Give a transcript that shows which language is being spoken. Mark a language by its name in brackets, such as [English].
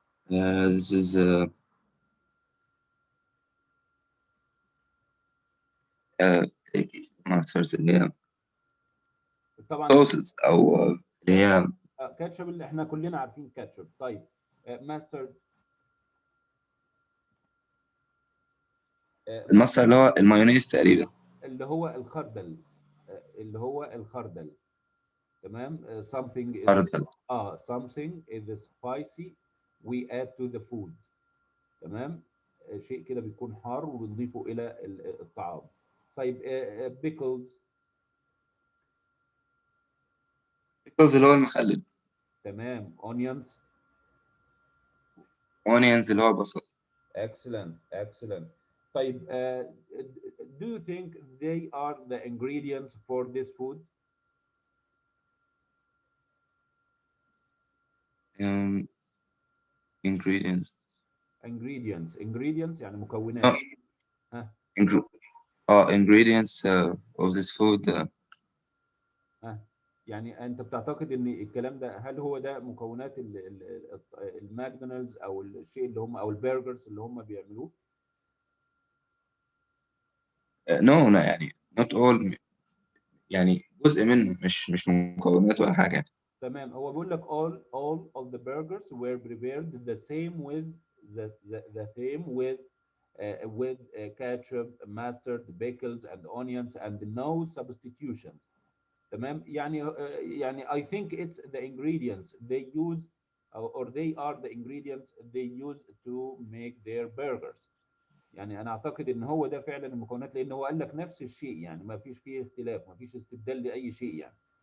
[English] This is mustard [Arabic] اللي هي طبعا sauces أو اللي هي كاتشب اللي احنا كلنا عارفين كاتشب. طيب ماسترد. المصدر اللي هو المايونيز تقريبا. اللي هو الخردل. اللي هو الخردل. تمام. [English] something is [Arabic] خردل. [English] something is spicy we add to the food. [Arabic] تمام. شيء كده بيكون حار وبنضيفه الى الطعام. طيب pickles. pickles اللي هو المخلل. تمام. onions. onions اللي هو البصل. [English] excellent excellent. طيب do you think they are the ingredients for this food? ingredients. [Arabic] ingredients يعني مكونات. اه ها [English] ingredients of this food. [Arabic] ها يعني انت بتعتقد ان الكلام ده، هل هو ده مكونات الماكدونالدز او الشيء اللي هم او البرجرز اللي هم بيعملوه؟ [English] no [Arabic] يعني [English] not all [Arabic] يعني جزء منه مش مكونات ولا حاجة. تمام. هو بيقول لك [English] all of the burgers were prepared the same with the same with ketchup, mustard, pickles and onions and no substitutions. [Arabic] تمام. يعني [English] I think it's the ingredients they use or they are the ingredients they use to make their burgers. [Arabic] يعني انا اعتقد ان هو ده فعلا المكونات، لان هو قال لك نفس الشيء، يعني ما فيش فيه اختلاف، ما فيش استبدال لاي شيء يعني.